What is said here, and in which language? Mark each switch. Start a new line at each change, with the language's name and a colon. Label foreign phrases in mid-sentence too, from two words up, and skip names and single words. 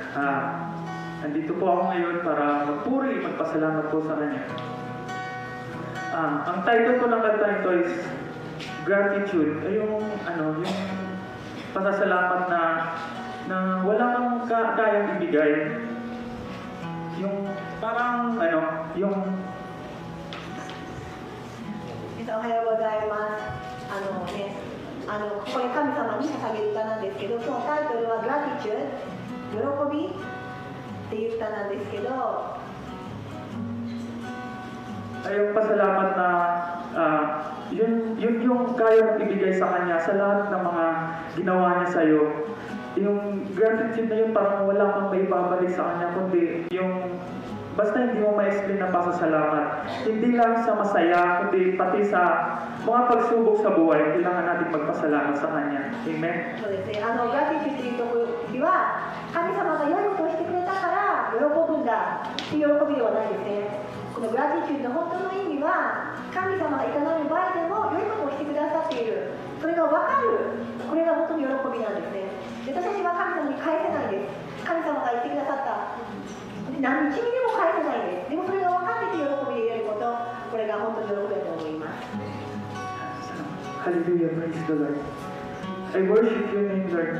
Filipino: Andito po ako ngayon para magpuri, magpasalamat po sa Kanya. Ang title ko ng kanta ito is Gratitude. Ay yung pasasalamat na wala kang kayang ibigay. Yung parang yung
Japanese: おはようございます。これ神様に捧げる歌なんですけど、そのタイトルは Gratitude 喜びっていう歌なんですけど、
Filipino: ay yung pasalamat na yun yung kaya mong ibigay sa Kanya sa lahat ng mga ginawa niya sa'yo. Yung gratitude na yun parang wala kang may babalik sa Kanya, kundi yung basta hindi mo ma-explain na pasasalamat. Hindi lang sa masaya, kundi pati sa mga pagsubok sa buhay, kailangan natin magpasalamat sa Kanya. Amen?
Japanese: そうですね。Gratitude っていう時は神様が良いことをしてくれたから喜ぶんだっていう喜びではないですね。この Gratitude の本当の意味は神様がいかなる場合でも良いことをしてくださっている。それが分かる。これが本当に喜びなんですね。で、私たちは神様に返せないです。神様が言ってくださった。何日にでも返せないです。でもそれが分かってて喜びでいれること、これが本当に喜びだと思います。
English: Hallelujah, praise the Lord. I worship your name, Lord.